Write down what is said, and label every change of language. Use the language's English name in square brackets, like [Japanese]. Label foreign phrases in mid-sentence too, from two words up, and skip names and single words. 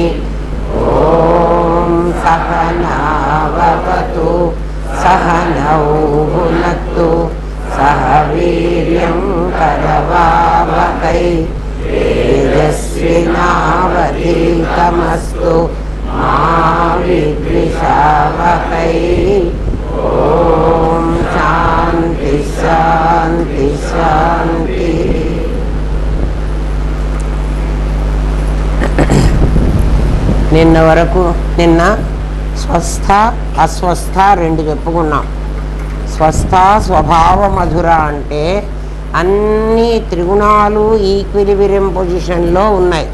[Sanskrit] ॐ सहना भवतु सहनौ भुनक्तु सह वीर्यं करवावहै तेजस्विनावधीतमस्तु मा विद्विषावहै। ओम शांति शांति शांति। [Telugu] నిన్న వరకు స్వస్థ అస్వస్థ రెండు చెప్పుకున్నాం. స్వస్థ స్వభావ మధుర అంటే అన్ని త్రిగుణాలు [English] equilibrium position [Telugu] ఉన్నాయి.